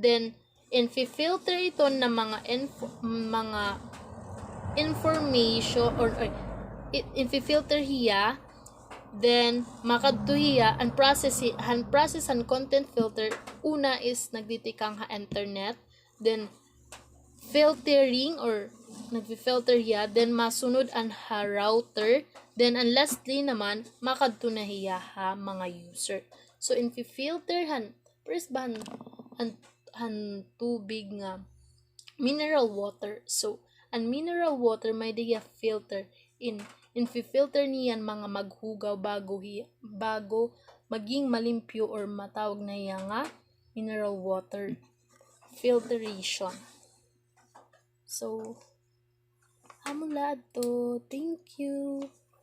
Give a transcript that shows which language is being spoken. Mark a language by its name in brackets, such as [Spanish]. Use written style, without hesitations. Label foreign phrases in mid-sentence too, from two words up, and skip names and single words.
[Waray] Then filter ito ng mga information or filter hiya, then makadto hiya ang [English] process and content filter. [Waray] Una is nagditikang ha internet, then filtering or nagfi-filter hiya, then masunod ang ha router, then ang lastly naman makadto na hiya ha mga user. So filter han first ba han tubig nga [English] mineral water. [Waray] So ang [English] mineral water [Waray] may diya filter filter niyan mga maghugaw bago maging malimpyo or matawag na iya nga [English] mineral water filtration. [Waray] So, hamon laad to. [English] Thank you.